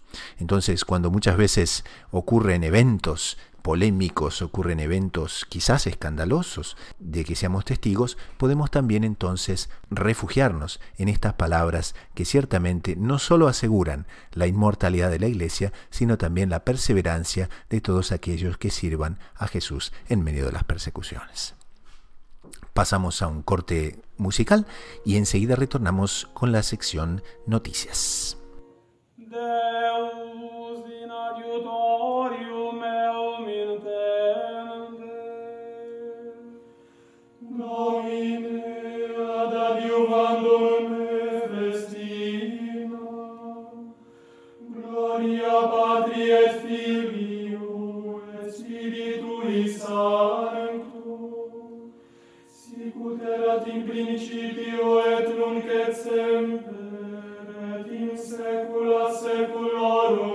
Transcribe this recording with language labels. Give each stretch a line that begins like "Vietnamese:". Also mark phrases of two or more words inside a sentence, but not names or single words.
Spanish: Entonces, cuando muchas veces ocurren eventos polémicos, ocurren eventos quizás escandalosos de que seamos testigos, podemos también entonces refugiarnos en estas palabras que ciertamente no solo aseguran la inmortalidad de la Iglesia, sino también la perseverancia de todos aquellos que sirvan a Jesús en medio de las persecuciones. Pasamos a un corte musical y enseguida retornamos con la sección Noticias.
Latin: Deus in adiutorium meum intende, Domine ad adiuvandum me festina, gloria Patri et Filio et Spiritui Sancto, sicut erat in principio et nunc et semper, in saecula saeculorum.